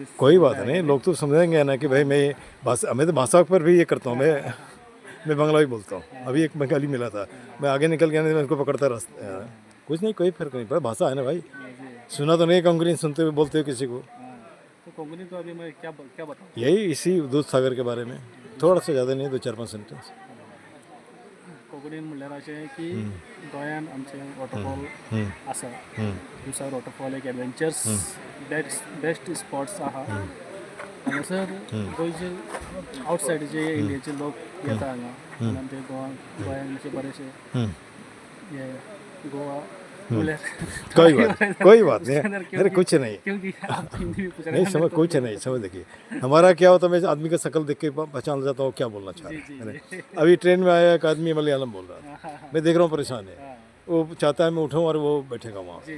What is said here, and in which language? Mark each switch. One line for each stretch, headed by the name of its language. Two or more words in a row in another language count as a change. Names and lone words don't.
Hindi: कोई बात नहीं, लोग तो समझेंगे ना कि भाई मैं तो भाषा पर भी ये करता हूँ, मैं बांग्ला भी बोलता हूँ। अभी एक बंगाली मिला था, मैं आगे निकल गया, नहीं मैं उनको पकड़ता रास्ते, कुछ नहीं, कोई फर्क नहीं पड़ा, भाषा है ना भाई। सुना तो नहीं कोंकणी, सुनते हुए बोलते हो किसी को। तो कोंकणी तो अभी मैं क्या बताऊँ, यही इसी दूध सागर के बारे में थोड़ा सा, ज़्यादा नहीं, 2-4-5 सेंटेंस।
Konkani: कोंकणीन म्हणल्यार अशें की गोंयान आमचे वॉटरफॉल आसा, दुसरा वॉटरफॉल एक
English: adventures best spots
Konkani: आहा। हांगासर गोंयचे आउटसायड जे इंडियेचे लोक येता हांगा, आनी ते गोंयाचे बरेशे हे गोवा
Hindi: कोई बात नहीं, अरे कुछ नहीं, क्योंकि आप हिंदी में पूछ रहे नहीं हैं समझ, कुछ नहीं समझ। देखिए, हमारा क्या होता है, मैं आदमी का शक्ल देख के पहचान जाता हूँ क्या बोलना चाह रहा है। अभी ट्रेन में आया एक आदमी मलयालम बोल रहा था, मैं देख रहा हूँ परेशान है, वो चाहता है मैं उठाऊँ और वो बैठेगा वहाँ।